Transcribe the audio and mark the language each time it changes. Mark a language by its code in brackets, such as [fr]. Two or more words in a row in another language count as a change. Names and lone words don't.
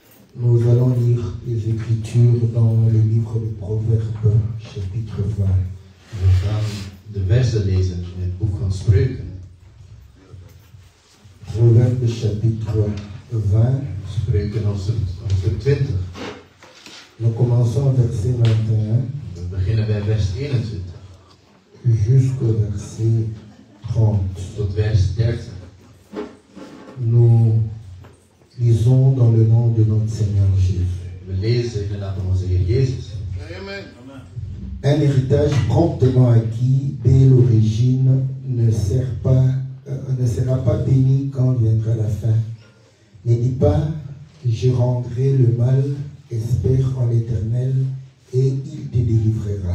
[fr] Nous allons lire les Écritures dans le livre de Proverbes, chapitre 20. [nl] We gaan de versen lezen in het boek van Spreuken. [fr] Proverbes, chapitre 20. [nl] Spreuken hoofdstuk 20. [fr] Nous commençons au verset 21 [nl] We beginnen bij vers 21 [fr] jusqu'au verset 30. [nl] tot vers 30. [fr] Nous lisons dans le nom de notre Seigneur Jésus. [nl] We lezen in de naam van onze Heer Jezus. [fr] Un héritage promptement acquis dès l'origine ne sera pas béni quand viendra la fin. Ne dis pas, je rendrai le mal, espère en l'Éternel et il te délivrera.